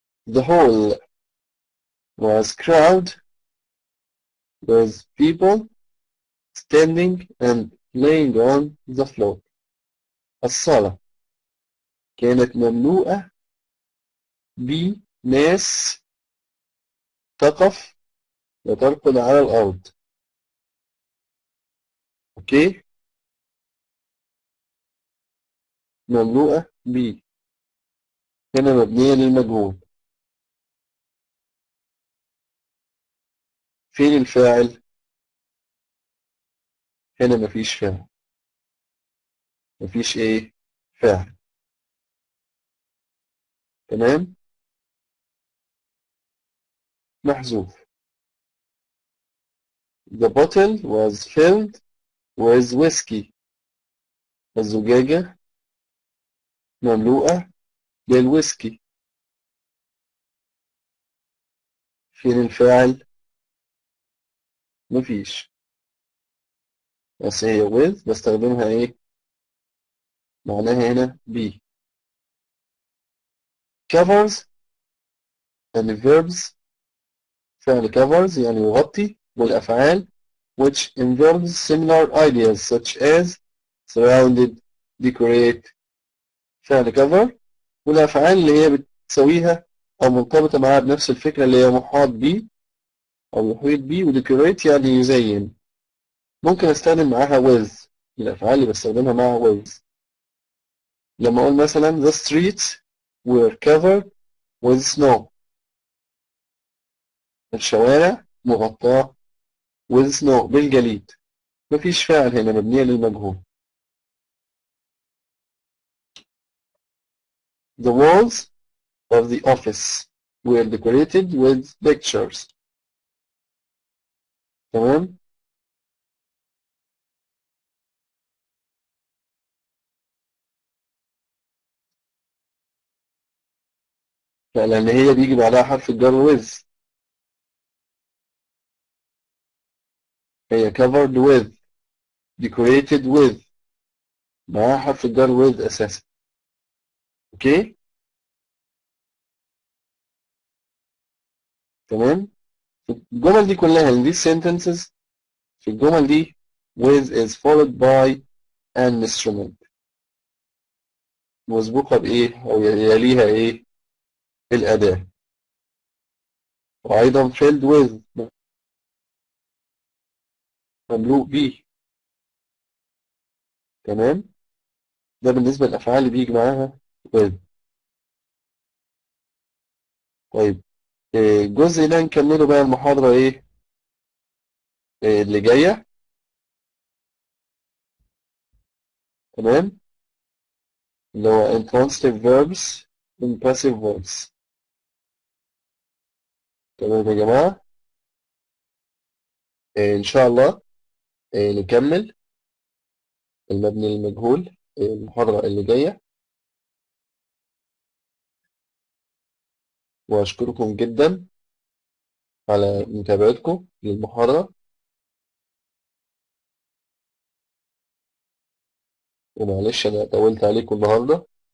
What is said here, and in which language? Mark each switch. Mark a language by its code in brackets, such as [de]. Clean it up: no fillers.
[en] The hall was crowded with people standing and laying on the floor. [ar] الصالة كانت مملوءة بناس تقف وترقد على الأرض. أوكي. مملوءة ب، هنا مبنية للمجهول. فين الفاعل؟ هنا مفيش فاعل. مفيش إيه؟ فاعل. تمام. محذوف. [en] The bottle was filled with whiskey. [ar] الزجاجة مملوءة بالويسكي. فين الفاعل؟ مفيش. بس هي with بستخدمها إيه؟ معناها هنا be. [en] covers and verbs. [ar] فعل covers يعني يغطي، والأفعال [en] which involves similar ideas such as surrounded, decorate. [ar] فعل cover والأفعال اللي هي بتسويها أو مرتبطة معاها بنفس الفكرة اللي هي محاط بيه أو يحيط بيه، وديكوريت يعني يزين. ممكن أستخدم معاها with، الأفعال اللي بستخدمها مع with. لما أقول مثلا [en] the streets were covered with snow. [ar] الشوارع مغطاة [en] with snow [ar] بالجليد. مفيش فاعل هنا، مبنية للمجهول. [en] The walls of the office were decorated with pictures. [ar] تمام. لأن هي بيجي بعدها حرف الجر with. هي covered with، decorated with، معاها حرف الجر with أساسا. أوكي. تمام. في الجمل دي كلها [en] in these sentences، [ar] في الجمل دي [en] with is followed by an instrument. [ar] مسبوقة بإيه أو يليها إيه؟ الأداة. وأيضا filled with مملوء به. تمام. ده بالنسبة للأفعال اللي بيجي معاها with. طيب الجزء ده نكمله بقى المحاضرة إيه اللي جاية. تمام. [en] اللي هو intransitive verbs and passive voice. [ar] تمام يا جماعة. إن شاء الله نكمل المبني للمجهول المحاضرة اللي جاية. وأشكركم جدا على متابعتكم للمحاضرة، ومعلش أنا طولت عليكم النهاردة.